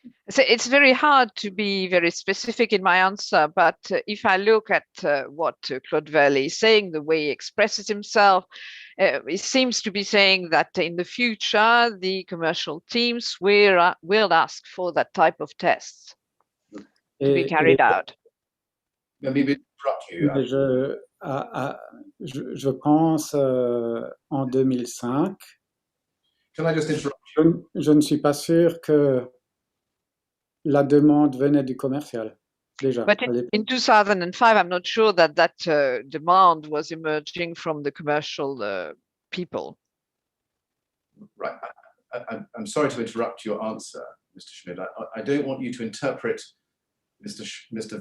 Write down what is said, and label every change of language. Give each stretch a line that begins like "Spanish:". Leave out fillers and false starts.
English: So it's very hard to be very specific in my answer, but if I look at what Claude Velle is saying, the way he expresses himself, he seems to be saying that in the future, the commercial teams will ask for that type of tests to be carried out. Let me interrupt you.
French: Mais je pense en 2005.
English: Can I just interrupt you?
French: Je ne suis pas sûr que la demande venait du commercial, déjà.
English: But in 2005, I'm not sure that demand was emerging from the commercial people. Right. I'm sorry to interrupt your answer, Mr. Schmidt. I don't want you to interpret Mr.